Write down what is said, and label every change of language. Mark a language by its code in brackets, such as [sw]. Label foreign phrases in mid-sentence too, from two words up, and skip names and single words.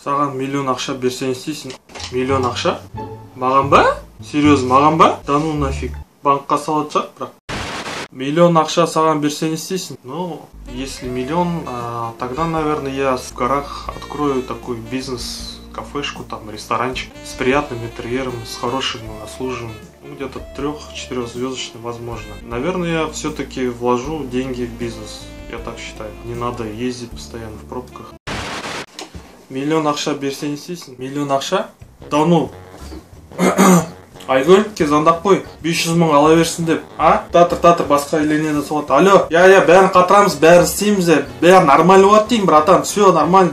[kk] Саған миллион ақша берсең істейсің. Миллион ақша? Маған ба? Серьезно, маған ба? [ru] Да ну нафиг. [kk] Банкқа салады шығар, бірақ. Миллион ақша саған берсең істейсің. [ru] Ну, если миллион, тогда, наверное, я в горах открою такой бизнес, кафешку, там, ресторанчик с приятным интерьером, с хорошим обслуживанием. Где-то 3-4 звездочный, возможно. Наверное, я все-таки вложу деньги в бизнес. Я так считаю. Не надо ездить постоянно в пробках. [kk] Миллион ақша берсең істейсің. Миллион ақша? [ru] Да ну. [kk] Айгүл, звондап қой. 500 мың ала берсін деп. Татыр, басқа үйленеді соғат. Алло, я бәрін қатырамыз, бәрін істейміз де. Бәрін нормально болады деймін, братан. [ru] Все нормально.